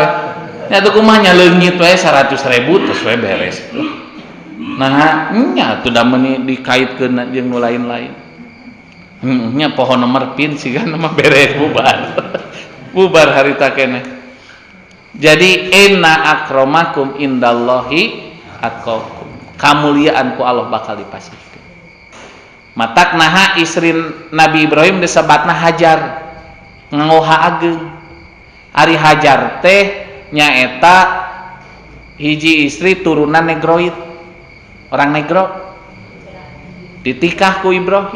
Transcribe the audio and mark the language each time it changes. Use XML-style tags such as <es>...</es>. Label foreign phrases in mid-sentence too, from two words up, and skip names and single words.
<su>Nya tuh kumaha leungit we 100.000 terus we beres. Nah, nya teu da meuni dikaitkeun jeung nu lain-lain. Nya pohon nomor pin sigan mah beres bubar. Bubar harita keneh.</su> <ar>Jadi إن أكرمكم عند الله أتقاكم.</ar> <su>Kamuliaan ku Allah bakal dipasihkeun. Matak naha istri Nabi Ibrahim disebutna Hajar. Ngoha ageung. Ari Hajar teh nyaeta hiji istri turunan negroid,</su> <id>orang negro</id> <su>ditikah ku Ibrahim.</su>